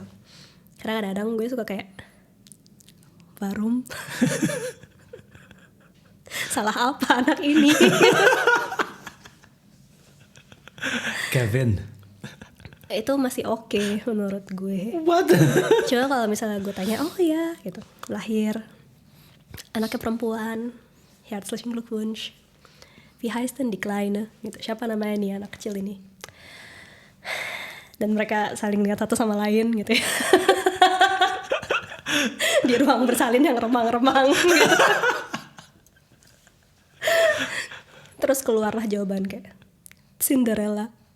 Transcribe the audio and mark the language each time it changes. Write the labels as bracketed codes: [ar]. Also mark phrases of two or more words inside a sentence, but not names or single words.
[id] Karena kadang-kadang gue suka kayak, Barum, salah apa anak ini? Kevin. Itu masih oke menurut gue. What? Coba kalau misalnya gue tanya, oh ya gitu, lahir anaknya perempuan, [de] herzlichen Glückwunsch, wie heißt denn die Kleine, [id] gitu, siapa namanya nih anak kecil ini, dan mereka saling lihat satu sama lain gitu ya. Di ruang bersalin yang remang-remang gitu. Terus keluarlah jawaban kayak Cinderella.